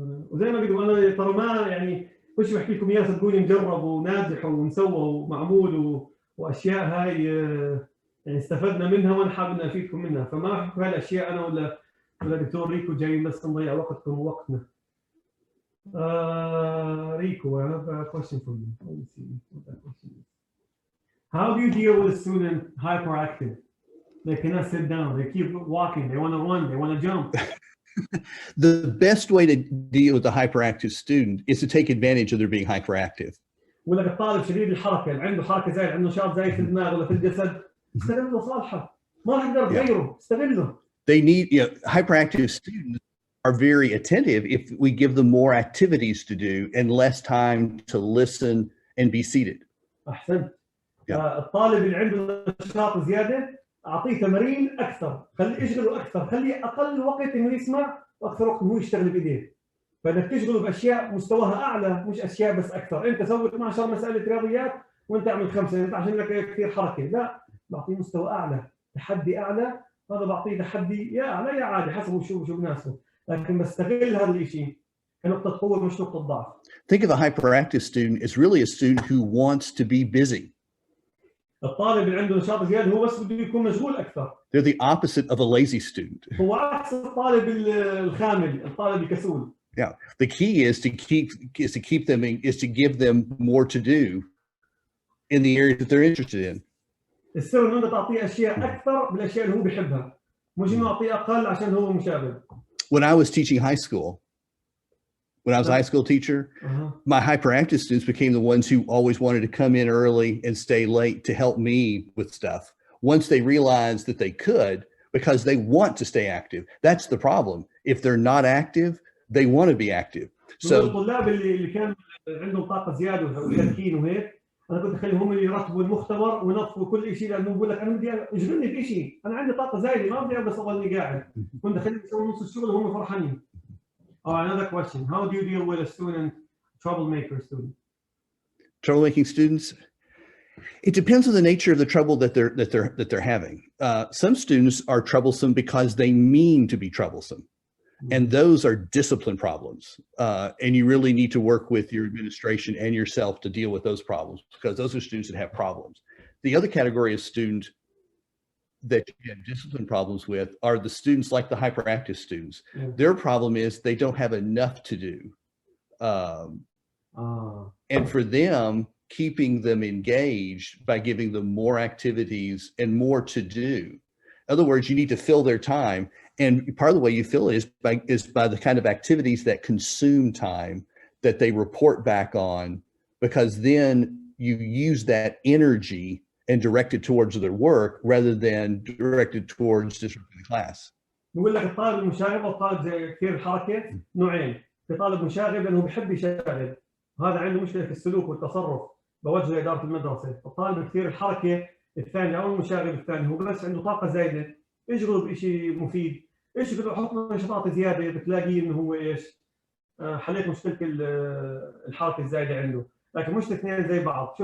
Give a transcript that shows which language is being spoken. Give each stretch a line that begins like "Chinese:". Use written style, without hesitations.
Arabic: وزي ما بيقولوا انا ترى ما يعني وش بحكي لكم اياه صدقوني مجرب وناجح ومسوى ومعمول واشياء هاي يعني استفدنا منها وانا حابب اني افيدكم منها، فما احكي هالاشياء انا ولا دكتور ريكو جايين بس نضيع وقتكم ووقتنا.
English: Rico, I have a question for you. Let me see what that question is. How do you deal with a student hyperactive? They cannot sit down. They keep walking. They want to run. They want to jump. The best way to deal with a hyperactive student is to take advantage of their being hyperactive.
Arabic: ولا الطالب شديد الحركه اللي عنده حركه زايد، عنده نشاط زايد في الدماغ ولا في الجسد، استغله صالحه، ما راح تقدر تغيره، استغله.
English: They need, hyperactive students are very attentive if we give them more activities to do and less time to listen and be seated.
Arabic: احسنت. الطالب اللي عنده نشاط زياده اعطيه تمارين اكثر، خليه يشغله اكثر، خليه اقل وقت انه يسمع واكثر وقت انه يشتغل بايديه. فانك تشغله باشياء مستواها اعلى، مش اشياء بس اكثر. انت سوي 12 مساله رياضيات وانت اعمل 5 انت عشان لك كثير حركه، لا، بعطيه مستوى اعلى، تحدي اعلى، هذا بعطيه تحدي يا اعلى يا عادي حسب شو بناسبه، لكن بستغل هذا الشيء كنقطه قوه مش نقطه ضعف.
English: Think of a hyperactive student as really a student who wants to be busy.
Arabic: الطالب اللي عنده نشاط زياده هو بس بده يكون مشغول اكثر.
English: They're the opposite of a lazy student.
Arabic: هو عكس الطالب الخامل، الطالب الكسول.
English: Yeah, the key is to give them more to do in the areas that they're interested in.
Arabic: السر انه انت تعطيه اشياء اكثر بالاشياء اللي هو بيحبها، مش انه اعطيه اقل عشان هو مشاغب.
English: When I was teaching high school, when I was a high school teacher, my hyperactive students became the ones who always wanted to come in early and stay late to help me with stuff. Once they realized that they could, because they want to stay active. That's the problem. If they're not active, they want to be active. So
Arabic: الطلاب اللي كان عندهم طاقه زياده وتركين وهيك، انا كنت اخليهم هم اللي يرتبوا المختبر وينظفوا كل شيء، لانه بقول لك انا بدي اشغلني بشيء، انا عندي طاقه زايده ما بدي بس اضلني قاعد. كنت اخليهم يسووا نص الشغل وهم فرحانين.
English: Another question. How do you deal with a troublemaker student? Troublemaking students? It depends on the nature of the trouble that they're having. Some students are troublesome because they mean to be troublesome. And those are discipline problems. And you really need to work with your administration and yourself to deal with those problems, because those are students that have problems. The other category of student that you have discipline problems with are the students like the hyperactive students. Their problem is they don't have enough to do. And for them, keeping them engaged by giving them more activities and more to do. In other words, you need to fill their time. And part of the way you fill it is by the kind of activities that consume time that they report back on, because then you use that energy and direct it towards their work rather than directed towards disrupting the class.
Arabic: بقول لك الطالب المشاغب والطالب زي كثير الحركه نوعين، في طالب مشاغب لانه بحب يشتغل، هذا عنده مشكله في السلوك والتصرف، بوجهه لاداره المدرسه. الطالب كثير الحركه الثاني او المشاغب الثاني هو بس عنده طاقه زايده، اشغله بشيء مفيد، اشغله حط له نشاطات زياده بتلاقيه انه هو ايش؟ حليت مشكله الحركه الزايده عنده، لكن مش الاثنين زي بعض.